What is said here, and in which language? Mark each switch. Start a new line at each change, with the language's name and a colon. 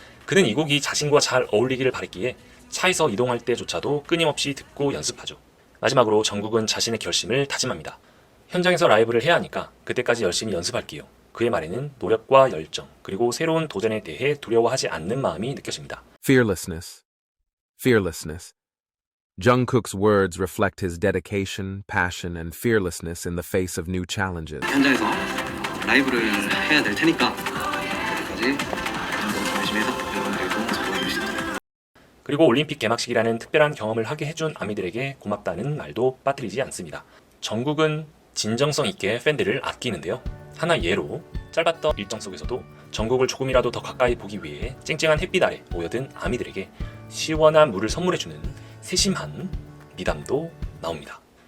Korean: 그는 이 곡이 자신과 잘 어울리기를 바랬기에 차에서 이동할 때조차도 끊임없이 듣고 연습하죠. 마지막으로 정국은 자신의 결심을 다짐합니다. 현장에서 라이브를 해야 하니까 그때까지 열심히 연습할게요. 그의 말에는 노력과 열정, 그리고 새로운 도전에 대해 두려워하지 않는 마음이 느껴집니다.
English: Fearlessness. Fearlessness. Jungkook's words reflect his dedication, passion, and fearlessness in the face of new challenges.
Korean: 현장에서 라이브를 해야 될 테니까 그때까지 열심히 해서 여러분들에게도 보여드릴 수 있도록. 그리고 올림픽 개막식이라는 특별한 경험을 하게 해준 아미들에게 고맙다는 말도 빠뜨리지 않습니다. 정국은 진정성 있게 팬들을 아끼는데요. 하나 예로 짧았던 일정 속에서도 정국을 조금이라도 더 가까이 보기 위해 쨍쨍한 햇빛 아래 모여든 아미들에게 시원한 물을 선물해주는 세심한 미담도 나옵니다.